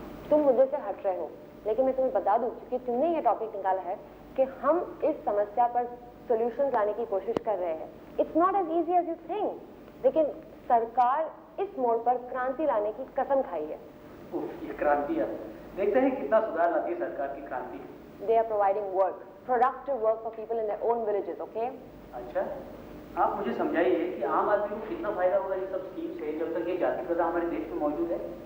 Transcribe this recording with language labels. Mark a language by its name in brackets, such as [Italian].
[Hindi] तुम मुझे से हट रहे हो, लेकिन मैं तुम्हें बता दूं क्योंकि तुमने ये टॉपिक निकाला है कि हम इस समस्या पर सॉल्यूशन लाने की कोशिश कर रहे हैं। [English] It's not as easy as you think. [Hindi] लेकिन सरकार इस मोड़ पर क्रांति लाने की कसम खाई है। ये क्रांति है, देखते हैं कितना सुधार लाती है सरकार की क्रांति। [English] They are providing work, productive work for people in their own villages, okay? [Hindi] अच्छा, आप मुझे समझाइए कि आम आदमी को कितना फायदा होगा ये सब स्कीम से जब तक ये जाति प्रथा हमारे देश में मौजूद है।